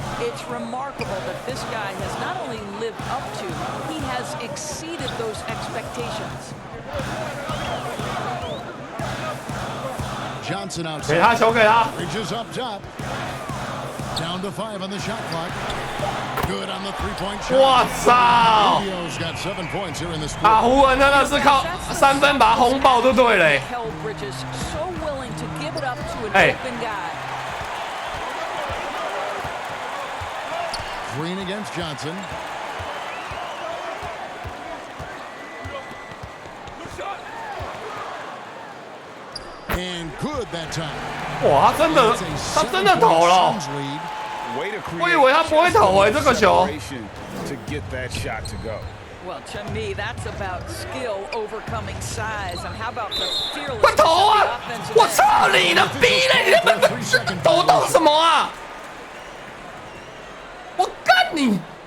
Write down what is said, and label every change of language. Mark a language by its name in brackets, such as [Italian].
[English] It's remarkable that this guy has not only lived up to, he has exceeded those expectations. Johnson outside. [Chinese] 给他球给他。 [English] Bridges up top. Down to 5 on the shot clock. Good on the three-point shot. [Chinese] 我操！ [English] Rubio's got 7 points here in this 啊， [Chinese] 湖人真的是靠3分把他轰爆就对了。 [English] Held Bridges so willing to give it up to an open guy. Green against Johnson. And good that time. [Chinese] 哇，他真的投了。我以为他不会投这个球。 [English] To get that shot to go. Well, to me, that's about skill overcoming size, and how about the fearless? [Chinese] 快投啊！我操你的逼嘞！你他妈抖动什么啊？我干你！